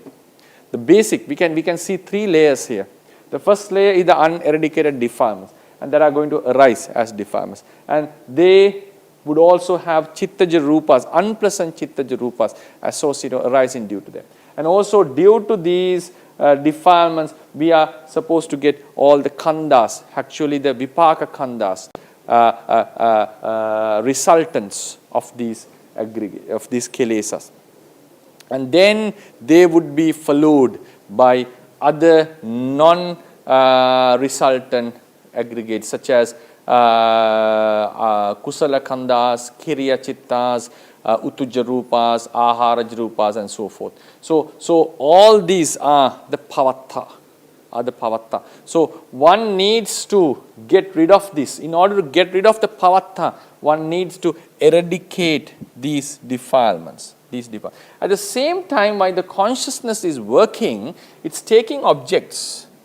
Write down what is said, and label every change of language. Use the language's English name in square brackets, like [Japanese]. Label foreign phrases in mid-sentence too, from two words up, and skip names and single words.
[English] The basic, we can see three layers here. The first layer is the uneradicated defilements, and that are going to arise as defilements. And they would also have [Pali] chittaja rupas, [English] unpleasant [Pali] chittaja rupas [English] associated or arising due to them. And also due to these defilements, we are supposed to get all the khandas, actually the [Pali] vipaka khandas, [English] resultants of these kilesas. And then they would be followed by other non-resultant aggregates such as [Pali] kusala khandas, kiriya chittas, utuja rupas, aharaj rupas, [English] and so forth. So all these are the pavatta. So one needs to get rid of this. In order to get rid of the pavatta, one needs to eradicate these defilements. At the same time, while the consciousness is working, it's taking objects.